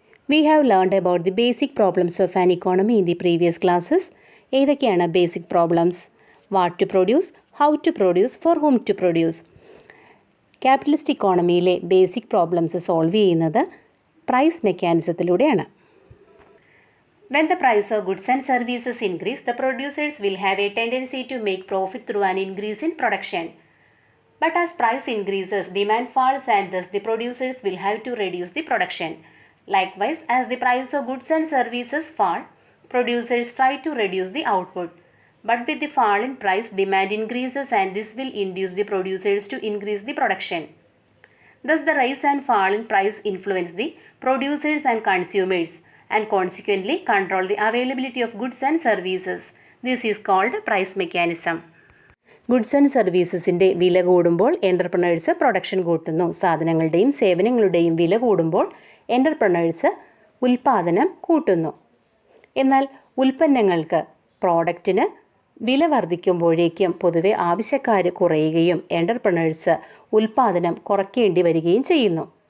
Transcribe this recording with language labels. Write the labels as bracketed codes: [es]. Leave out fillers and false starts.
[en] We have learned about the basic problems of an economy in the previous classes. [ml] ഏതൊക്കെയാണ് basic problems? [en] What to produce, how to produce, for whom to produce. [ml] Capitalist ഇക്കോണമിയിലെ basic problems solve ചെയ്യുന്നത് price മെക്കാനിസത്തിലൂടെയാണ്. [en] When the price of goods and services increase, the producers will have a tendency to make profit through an increase in production. But as price increases, demand falls and thus the producers will have to reduce the production. Likewise, as the price of goods and services fall, producers try to reduce the output. But with the fall in price, demand increases and this will induce the producers to increase the production. Thus, the rise and fall in price influence the producers and consumers and consequently control the availability of goods and services. This is called price mechanism. [ml] Goods and സർവീസസിൻ്റെ വില കൂടുമ്പോൾ entrepreneurs production കൂട്ടുന്നു. സാധനങ്ങളുടെയും സേവനങ്ങളുടെയും വില കൂടുമ്പോൾ entrepreneurs ഉൽപ്പാദനം കൂട്ടുന്നു. എന്നാൽ ഉൽപ്പന്നങ്ങൾക്ക്, പ്രോഡക്റ്റിന് വില വർദ്ധിക്കുമ്പോഴേക്കും പൊതുവെ ആവശ്യക്കാർ കുറയുകയും എൻ്റർപ്രണേഴ്സ് ഉൽപ്പാദനം കുറയ്ക്കേണ്ടി വരികയും ചെയ്യുന്നു.